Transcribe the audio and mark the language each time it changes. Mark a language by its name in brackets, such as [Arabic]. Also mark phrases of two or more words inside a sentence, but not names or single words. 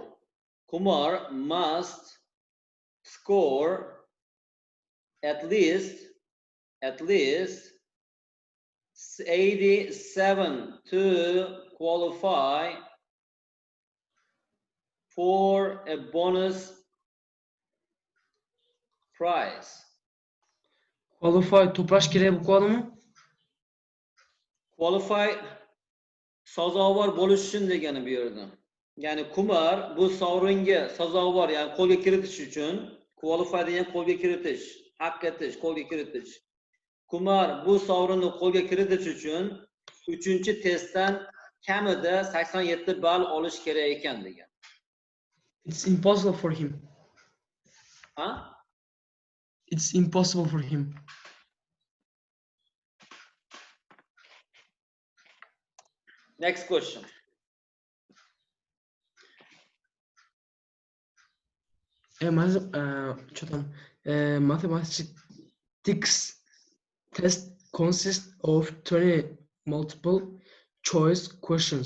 [English] Kumar must score at least 87 to qualify for a bonus prize. [Uzbek] Qualify to'plash kerak bu kodimi? Qualify sazovor bo'lish uchun degani bu yerda. Ya'ni Kumar bu sovringa sazovor, ya'ni qo'lga kiritish uchun qualify degan qo'lga kiritish, haq etish, qo'lga kiritish. Kumar bu sovrinni qo'lga kiritish uchun 3-testdan kamida 87 ball olish kerak ekan degan. [English] It's impossible for him. Huh? It's impossible for him. Next question. Mathematics test consists of 20 multiple choice questions.